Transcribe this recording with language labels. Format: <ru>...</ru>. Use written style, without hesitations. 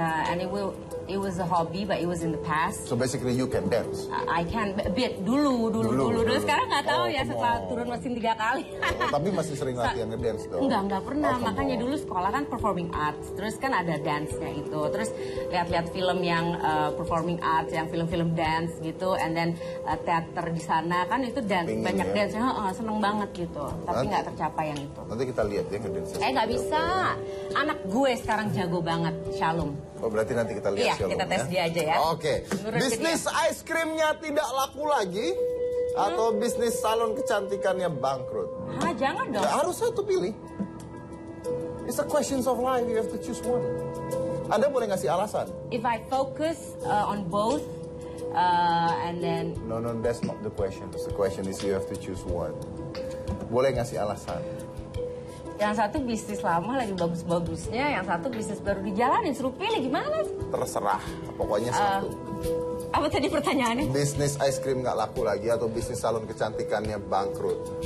<en>And it was a hobby, but it was in the past. So basically you can dance. I can bit dulu.</en> <id>Sekarang nggak tahu ya setelah turun mesin 3 kali. Tapi masih sering latihan ngedance dong. Enggak pernah. Makanya dulu sekolah kan performing arts. Terus kan ada dance-nya itu. Terus lihat-lihat film yang performing arts, yang film-film dance gitu.</id> <en>And then</en> <id>teater di sana kan itu dance, banyak dance. Seneng banget gitu. Tapi nggak tercapai yang itu. Nanti kita lihat ya ngedance. Nggak bisa. Anak gue sekarang jago banget, Shalom. Oh berarti nanti kita lihat. Iya, kita tes dia aja ya. Oke. Bisnis ice creamnya tidak laku lagi atau bisnis salon kecantikannya bangkrut? Jangan dong. Harus satu pilih.</id> <en>It's a questions of life. You have to choose one.</en> <id>Anda boleh ngasih alasan.</id> <en>If I focus on both, and then... No, that's not the question. The question is you have to choose one.</en> <id>Boleh ngasih alasan. Yang satu bisnis lama lagi bagus-bagusnya, yang satu bisnis baru dijalanin. Suruh pilih gimana? Terserah. Pokoknya satu. Apa tadi pertanyaannya? Bisnis ice cream nggak laku lagi atau bisnis salon kecantikannya bangkrut?</id>